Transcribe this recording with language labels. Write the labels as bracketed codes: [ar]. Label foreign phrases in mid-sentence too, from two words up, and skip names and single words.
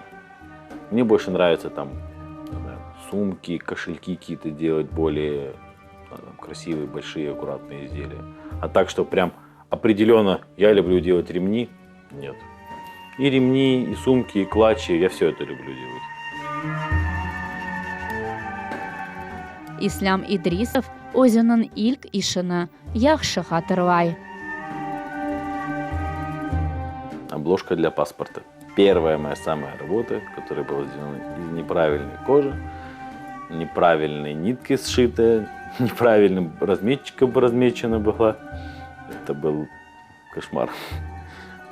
[ru] Мне больше нравится там сумки, кошельки какие-то делать более красивые, большие, аккуратные изделия. А так, что прям определенно я люблю делать ремни, нет. И ремни, и сумки, и клатчи, я все это люблю делать. [az] İslam İdrisov özünün ilk işini yaxşı hatırlay. [ru] Обложка для паспорта. Первая моя самая работа, которая была сделана из неправильной кожи, неправильной нитки сшитая, неправильным разметчиком размечена была. Это был кошмар.